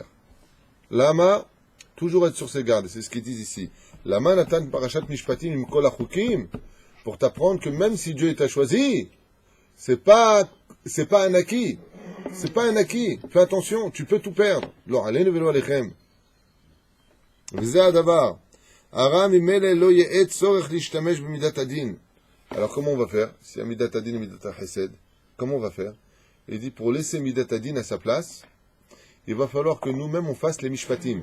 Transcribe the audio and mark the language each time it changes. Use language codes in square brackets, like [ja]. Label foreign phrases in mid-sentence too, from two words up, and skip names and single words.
[fr] Lama, toujours être sur ses gardes, c'est ce qu'ils disent ici. [he] למה נתן פרשת משפטים עם כל החוקים, [fr] pour t'apprendre que même si Dieu t'a choisi, c'est pas un acquis. C'est pas un acquis. Fais attention, tu peux tout perdre. Alors, allez, ne velo alechem. Alors, comment on va faire? Si y a [he] מידת הדין [fr] et [he] מידת חסד, [fr] comment on va faire? Il dit, pour laisser [he] מידת הדין [fr] à sa place, il va falloir que nous-mêmes on fasse les Mishpatim.